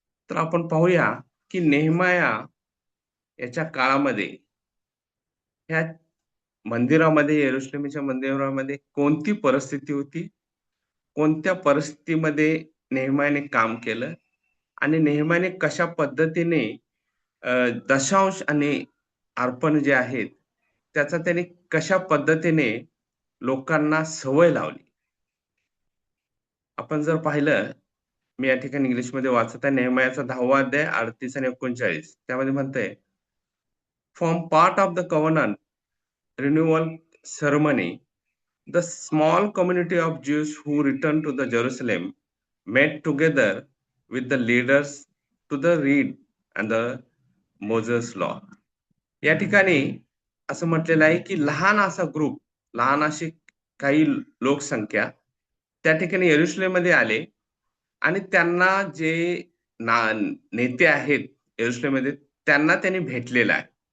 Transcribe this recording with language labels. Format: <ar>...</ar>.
<mr>तर आपण पाहूया की नेहेमीया याच्या काळामध्ये ह्या मंदिरामध्ये, यरुशलेमच्या मंदिरामध्ये कोणती परिस्थिती होती, कोणत्या परिस्थितीमध्ये नेहेमीयाने काम केलं आणि नेहेमीयाने कशा पद्धतीने दशांश आणि अर्पण जे आहेत त्याचा त्याने कशा पद्धतीने लोकांना सवय लावली. आपण जर पाहिलं मी या ठिकाणी इंग्लिशमध्ये वाचत आहे. नेहemiयाचा 10वा अध्याय 38 आणि 39 त्यामध्ये म्हणतंय,</mr> <en>Form part of the covenant renewal ceremony, the small community of Jews who returned to the Jerusalem met together with the leaders to the read and the Moses law.</en> <mr>या ठिकाणी असं म्हटलेलं आहे की लहान असा ग्रुप, लहान अशी काही लोकसंख्या त्या ठिकाणी यरुशलेममध्ये आले आणि त्यांना जे नेते आहेत यरुशलेममध्ये त्यांना त्यांनी भेटलेला आहे.</mr>